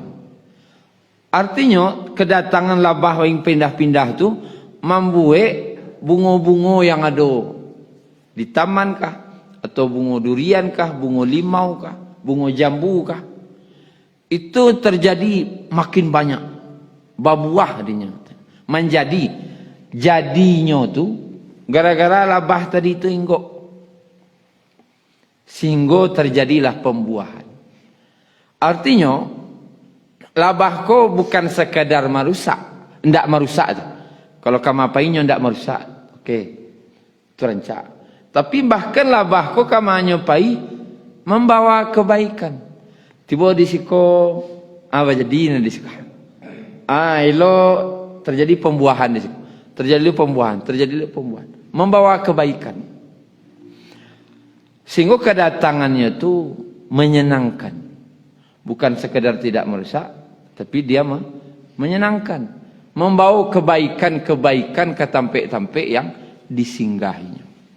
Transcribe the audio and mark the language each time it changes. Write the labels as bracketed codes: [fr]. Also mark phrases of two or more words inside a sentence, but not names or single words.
[id] Artinya kedatangan labah yang pindah-pindah tu membuat bunga-bunga yang ada di taman kah, atau bunga durian kah, bunga limau kah, bunga jambu kah, itu terjadi makin banyak, berbuah dinya, menjadi jadinya tu gara-gara labah tadi tu inggok, sehingga terjadilah pembuahan. Artinya labah ko bukan sekadar merusak, ndak merusak tu. [min] Kalau kama painya ndak merusak, okey, itu rancak. Tapi bahkan labah ko kama nyopai membawa kebaikan. Tiba di siko apa jadi di siko. Elok terjadi pembuahan di siko. [id] Terjadi pembuahan, membawa kebaikan. Sehingga kedatangannya tu menyenangkan. Bukan sekedar tidak merusak, tapi dia menyenangkan. Membawa kebaikan-kebaikan ke tampik-tampik yang disinggahinya.